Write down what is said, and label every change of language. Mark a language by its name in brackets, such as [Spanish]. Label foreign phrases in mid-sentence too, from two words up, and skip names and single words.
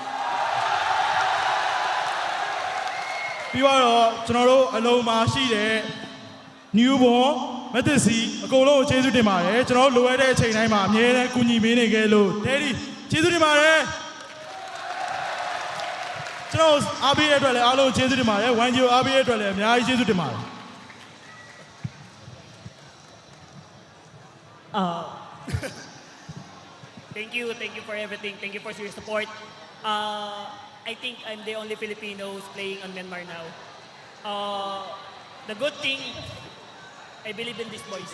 [Burmese] ပြီးတော့ကျွန်တော်တို့အလုံးမှာရှိတဲ့ newborn မသက်စီအကုန်လုံးကိုကျေးဇူးတင်ပါတယ်ကျွန်တော်လိုရတဲ့အချိန်တိုင်းမှာအမြဲတမ်းကူညီပေးနေခဲ့လို့ Daddy ကျေးဇူးတင်ပါတယ်ကျွန်တော်အားပေးတဲ့အတွက်လည်းအားလုံးကျေးဇူးတင်ပါတယ် 1G အားပေးတဲ့အတွက်လည်းအများကြီးကျေးဇူးတင်ပါတယ် [English] Thank you for everything. Thank you for your support. I think I'm the only Filipinos playing on Myanmar now. The good thing, I believe in these boys.